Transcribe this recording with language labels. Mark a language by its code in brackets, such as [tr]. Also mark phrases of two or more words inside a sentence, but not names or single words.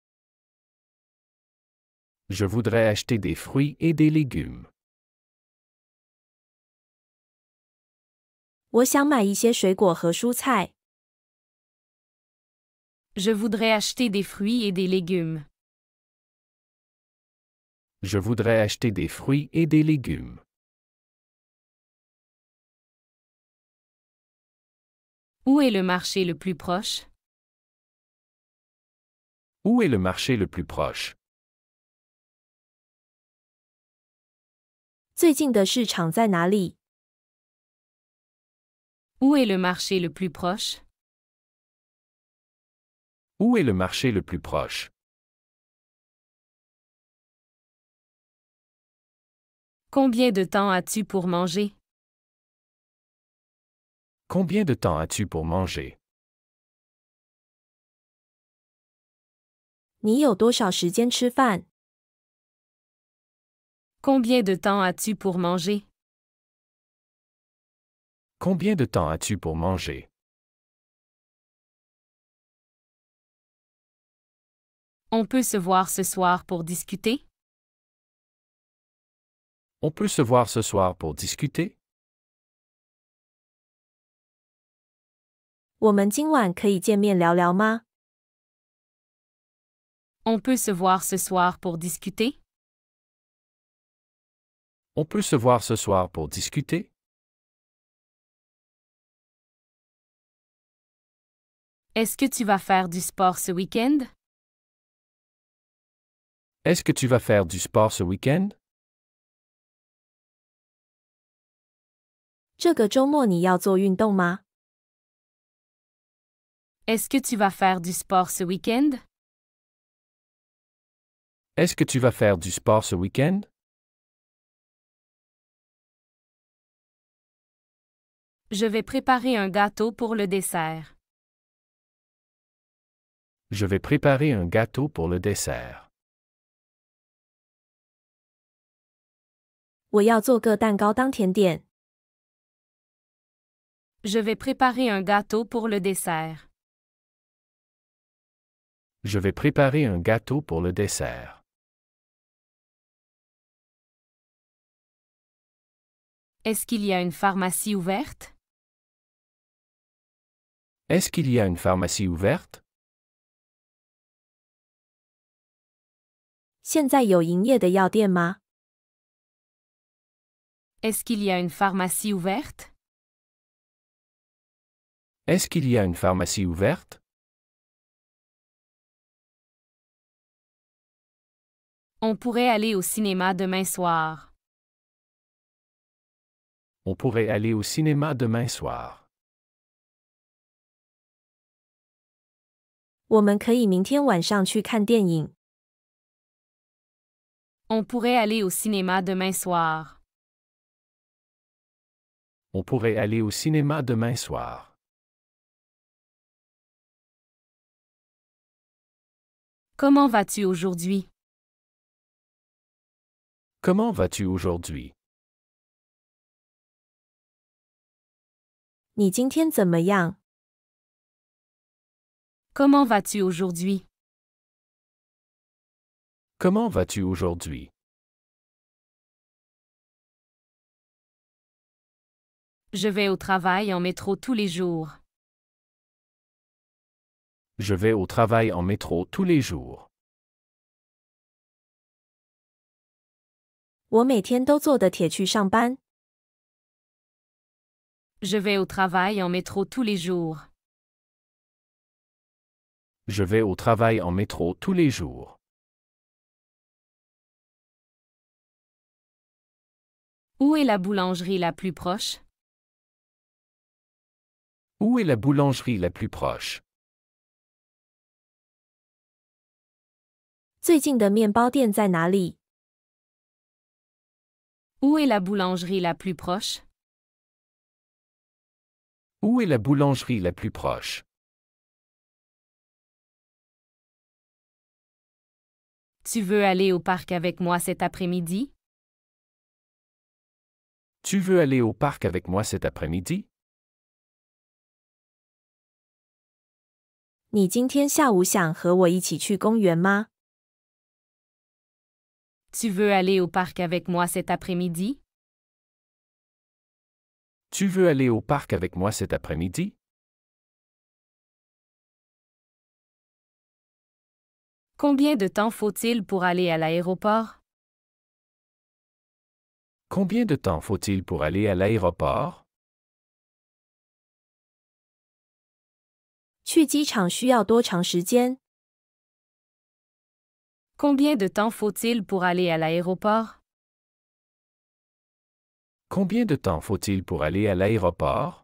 [fr] Je voudrais acheter des fruits et des légumes. [zh] 我想买一些水果和蔬菜。 [fr] Je voudrais acheter des fruits et des légumes. Je voudrais acheter des fruits et des légumes. Où est le marché le plus proche? Où est le marché le plus proche? [zh] 最近的市场在哪里？ [fr] Où est le marché le plus proche? Où est le marché le plus proche? Combien de temps as-tu pour manger? Combien de temps as-tu pour manger? [zh] 你有多少时间吃饭？ [fr] Combien de temps as-tu pour manger? Combien de temps as-tu pour manger? On peut se voir ce soir pour discuter? On peut se voir ce soir pour discuter? [zh] 我们今晚可以见面聊聊吗？ [fr] On peut se voir ce soir pour discuter? On peut se voir ce soir pour discuter? Est-ce que tu vas faire du sport ce week-end? Est-ce que tu vas faire du sport ce week-end? [zh] 这个周末你要做运动吗？ [fr] Est-ce que tu vas faire du sport ce week-end? Est-ce que tu vas faire du sport ce week-end? Je vais préparer un gâteau pour le dessert. Je vais préparer un gâteau pour le dessert. [zh] 我要做个蛋糕当甜点。 [fr] Je vais préparer un gâteau pour le dessert. Je vais préparer un gâteau pour le dessert. Est-ce qu'il y a une pharmacie ouverte? Est-ce qu'il y a une pharmacie ouverte? [zh] 现在有营业的药店吗？ [fr] Est-ce qu'il y a une pharmacie ouverte? Est-ce qu'il y a une pharmacie ouverte? On pourrait aller au cinéma demain soir. On pourrait aller au cinéma demain soir. [zh] 我们可以明天晚上去看电影。 [fr] On pourrait aller au cinéma demain soir. On pourrait aller au cinéma demain soir. Comment vas-tu aujourd'hui? Comment vas-tu aujourd'hui? [zh] 你今天怎么样？ [fr] Comment vas-tu aujourd'hui? Comment vas-tu aujourd'hui? Je vais au travail en métro tous les jours. Je vais au travail en métro tous les jours. [zh] 我每天都坐的铁去上班。 [fr] Je vais au travail en métro tous les jours. Je vais au travail en métro tous les jours. Où est la boulangerie la plus proche? Où est la boulangerie la plus proche? [zh] 最近的面包店在哪里？ [fr] Où est la boulangerie la plus proche? Où est la boulangerie la plus proche? Tu veux aller au parc avec moi cet après-midi? Tu veux aller au parc avec moi cet après-midi? [zh] 你今天下午想和我一起去公园吗？ [fr] Tu veux aller au parc avec moi cet après-midi? Tu veux aller au parc avec moi cet après-midi? Combien de temps faut-il pour aller à l'aéroport? Combien de temps faut-il pour aller à l'aéroport? [zh] 去机场需要多长时间？ [fr] Combien de temps faut-il pour aller à l'aéroport? Combien de temps faut-il pour aller à l'aéroport?